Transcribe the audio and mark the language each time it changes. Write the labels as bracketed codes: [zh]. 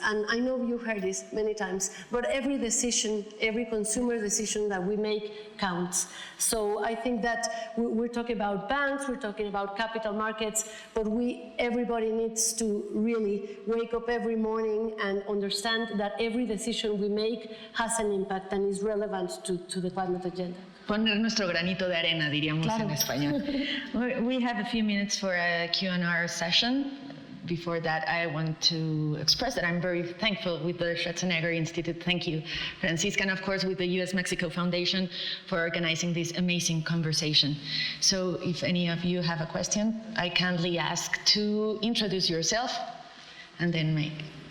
[en] And I know you've heard this many times, but every decision, every consumer decision that we make counts. So I think that we're talking about banks, we're talking about capital markets, but everybody needs to really wake up every morning and understand that every decision we make has an impact and is relevant to the climate agenda. [es] Poner nuestro granito de arena, diríamos en español. [en] We have a few minutes for a Q&A session. Before that, I want to express that I'm very thankful with the Schwarzenegger Institute. Thank you, Francisca, and of course with the US-Mexico Foundation for organizing this amazing conversation. So if any of you have a question, I kindly ask to introduce yourself and then make.